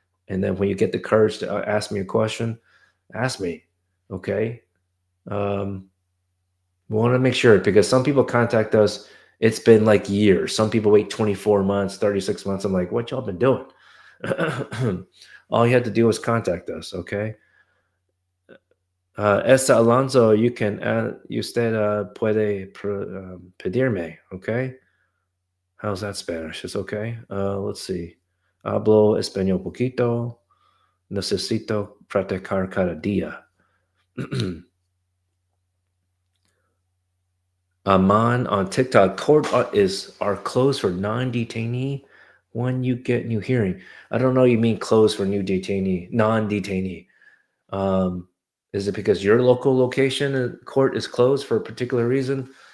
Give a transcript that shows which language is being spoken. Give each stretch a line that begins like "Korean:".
English: And then when you get the courage to ask me a question, ask me. Okay. We want to make sure, because some people contact us. It's been like years. Some people wait 24 months, 36 months. I'm like, what y'all been doing? All you had to do was contact us. Okay.
Spanish: Esta Alonso,
English: you can,
Spanish: usted puede pedirme.
English: Okay. How's that Spanish? It's okay. Let's see.
Spanish: Hablo español poquito. Necesito practicar cada día.
English: Aman on TikTok, court are closed for non-detainee when you get new hearing. I don't know. You mean closed for new detainee, non-detainee? Um, is it because your local location court is closed for a particular reason?